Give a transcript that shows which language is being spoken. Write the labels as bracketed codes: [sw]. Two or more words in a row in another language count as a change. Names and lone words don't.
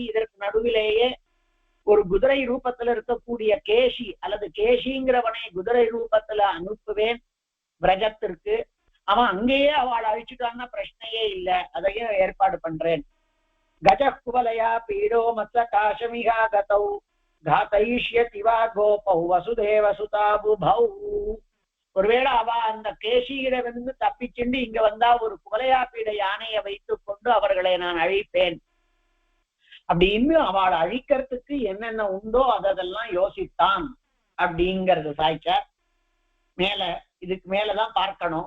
[ta] இதற்கு நடுவிலேயே ஒரு குதிரை ரூபத்துல இருக்கக்கூடிய கேஷி அல்லது கேஷிங்கிறவனை குதிரை ரூபத்துல அனுப்புவேன் பிரஜத்திற்கு. அவன் அங்கேயே அவளை அழிச்சுட்டான்னா பிரச்சனையே இல்லை, அதையும் ஏற்பாடு பண்றேன். [sa] கஜகுவலயா பீடோ மத்ச காஷமிகா கதௌ घातयिष्यति वा गोपौ वसुदेव सुता बुभौ. [ta] ஒருவேளை அவ அந்த கேசியிடமிருந்து தப்பிச்சுண்டு இங்க வந்தா ஒரு குவலையாப்பீட யானையை வைத்துக் கொண்டு அவர்களை நான் அழிப்பேன் அப்படின்னு அவளை அழிக்கிறதுக்கு என்னென்ன உண்டோ அதெல்லாம் யோசித்தான் அப்படிங்கிறது சாய்ச்சார். மேல இதுக்கு மேலதான் பார்க்கணும்.